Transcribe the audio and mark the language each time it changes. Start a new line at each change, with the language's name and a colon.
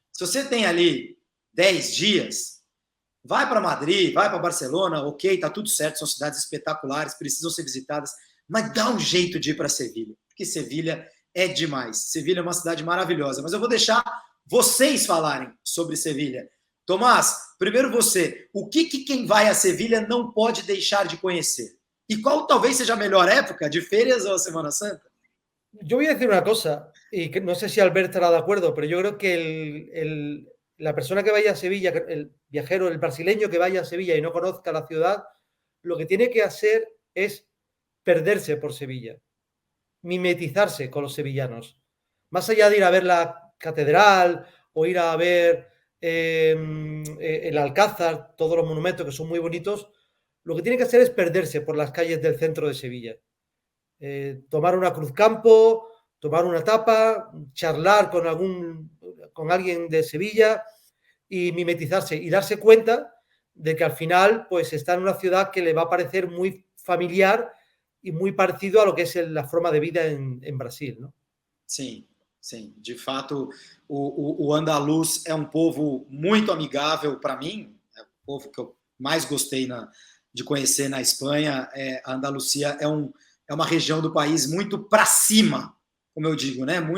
Portuguese: Se você tem ali 10 dias, vai para Madrid, vai para Barcelona, ok, tá tudo certo, são cidades espetaculares, precisam ser visitadas, mas dá um jeito de ir para Sevilha, porque Sevilha é demais. Sevilha é uma cidade maravilhosa, mas eu vou deixar vocês falarem sobre Sevilha. Tomás, primeiro você, o que quem vai a Sevilha não pode deixar de conhecer? E qual talvez seja a melhor época, de férias ou Semana Santa?
Spanish: Yo voy a decir una cosa, y que no sé si Albert estará de acuerdo, pero yo creo que la persona que vaya a Sevilla, el viajero, el brasileño que vaya a Sevilla y no conozca la ciudad, lo que tiene que hacer es perderse por Sevilla, mimetizarse con los sevillanos. Más allá de ir a ver la catedral o ir a ver el Alcázar, todos los monumentos que son muy bonitos, lo que tiene que hacer es perderse por las calles del centro de Sevilla. Tomar una cruzcampo, tomar una tapa, charlar con alguien de Sevilla y mimetizarse y darse cuenta de que al final pues está en una ciudad que le va a parecer muy familiar
Portuguese: e muito parecido
Spanish: a lo que
Portuguese: é a forma de vida em Brasil, não? Sim, sim. De fato, o andaluz é um povo muito amigável para mim, é o povo que eu mais gostei de conhecer na Espanha. A Andalucia é uma região do país muito para cima, como eu digo, né?